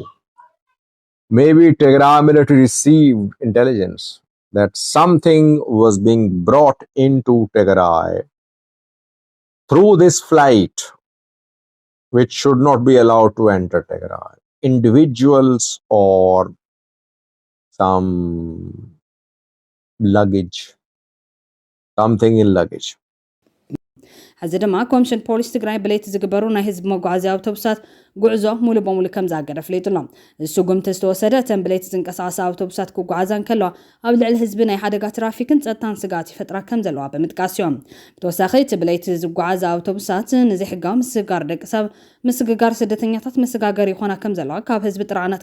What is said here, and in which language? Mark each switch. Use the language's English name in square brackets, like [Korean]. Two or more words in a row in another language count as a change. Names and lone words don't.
[English] Maybe Tigray military received intelligence that something was being brought into Tigray through this flight, which should not be allowed to enter Tigray. Individuals or some luggage, something in luggage. [Tigrinya] ሕዚ ድማ ኮሚሽን ፖሊስ ትግራይ ብለይቲ ዝግበሩ ናይ ህዝቢ መጓዓዝያ አውቶቡሳት ጉዕዞ ሙሉ በሙሉ ከም ዘአገደ ፍለይጡሎም እሱ ጉምቲ ዝተወሰደ ተን ብለይቲ ዝንቀሳቐሳ አውቶቡሳት ክጓዓዛን ከለዋ ኣብ ልዕሊ ህዝቢ ናይ ሓደጋ ትራፊክን ጸጥታን ስጋት ይፈጥራ ከም ዘለዋ ብምጥቃስ እዮም ብተወሳኺ እቲ ብለይቲ ዝጓዓዛ አውቶቡሳት ንዘይሕጋዊ ምስጋር ደቂ ሰብ ምስግጋር ስደተኛታት መሰጋገር ይኾና ከም ዘለዋ ካብ ህዝቢ ጥራዓናት